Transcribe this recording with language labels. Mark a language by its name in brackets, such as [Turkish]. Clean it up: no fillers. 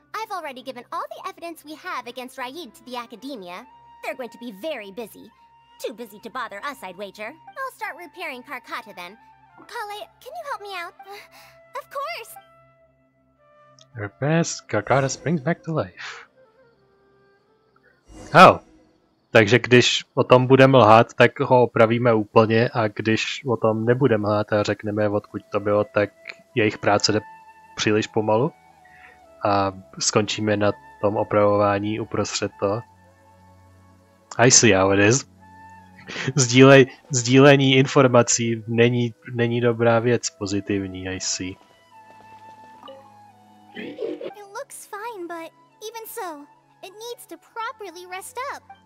[English] I've already given all the evidence we have against Raid to the Academia. They're going to be very busy. Too busy to bother us, I'd wager. I'll start repairing Karkata then. Kale, can you help me out? Of course! Repairs Karkata springs back to life. Oh. [Czech] Takže když o tom budeme lhát, tak ho opravíme úplně, a když o tom nebudeme lhát a řekneme, odkud to bylo, tak jejich práce jde příliš pomalu a skončíme na tom opravování uprostřed toho. [English] I see how it is. [Czech] Sdílení informací není dobrá věc, pozitivní, [English] I see. It looks fine, but even so, it needs to properly rest up.